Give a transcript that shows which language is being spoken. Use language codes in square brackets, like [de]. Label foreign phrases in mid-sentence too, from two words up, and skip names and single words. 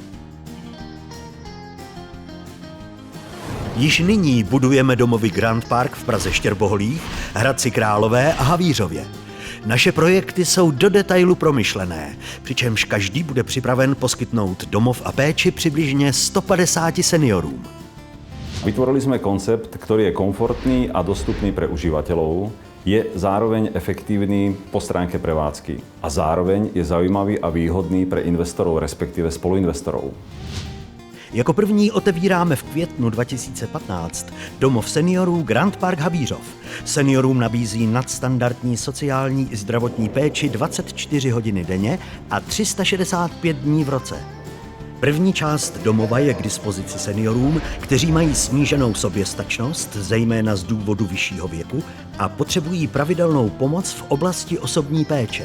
[cs] Již nyní budujeme domovy Grand Park v Praze Štěrboholích, Hradci Králové a Havířově. Naše projekty jsou do detailu promyšlené, přičemž každý bude připraven poskytnout domov a péči přibližně 150 seniorům. [sk] Vytvorili sme koncept, ktorý je komfortný a dostupný pre užívateľov, je zároveň efektívny po stránke prevádzky a zároveň je zaujímavý a výhodný pre investorov, respektíve spoluinvestorov. [cs] Jako první otevíráme v květnu 2015 domov seniorů Grand Park Havířov. Seniorům nabízí nadstandardní sociální i zdravotní péči 24 hodiny denně a 365 dní v roce. První část domova je k dispozici seniorům, kteří mají sníženou soběstačnost, zejména z důvodu vyššího věku, a potřebují pravidelnou pomoc v oblasti osobní péče.